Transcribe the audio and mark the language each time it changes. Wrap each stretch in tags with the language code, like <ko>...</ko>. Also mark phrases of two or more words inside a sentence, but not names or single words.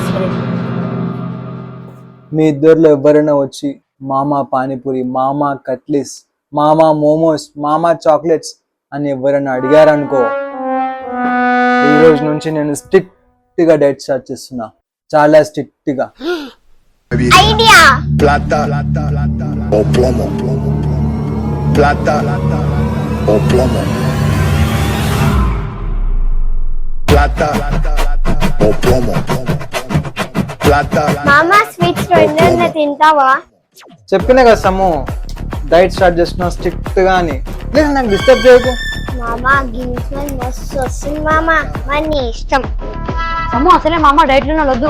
<te>మీ ఇద్దరిలో ఎవరైనా వచ్చి మామా పానీపూరి, మామా కట్లీస్, మామా మోమోస్, మామా చాక్లెట్స్ అని ఎవరైనా అడిగారనుకో, ఈ రోజు నుంచి నేను స్ట్రిక్ట్ గా</te> <en>diet start</en> <te>చేస్తున్నా, చాలా స్ట్రిక్ట్ గా. ఐడియా.</te> <es>Plata o plomo. Plata o plomo. Plata o plomo. Plata.</es> <te>మామ స్వీట్స్ రెండన్నా తింటావా? చెప్పినా కదా సమ్ము,</te> <en>diet start</en> <te>చేస్తున్నా స్ట్రిక్ట్ గా అని. లేదు నాకు డిస్టర్బ్ చేయకు. మామ గిన్నె మస్తు వస్తుంది మామ, మరి నీ ఇష్టం. అమ్మో అసలే మామ డైట్ లో వద్దు.</te>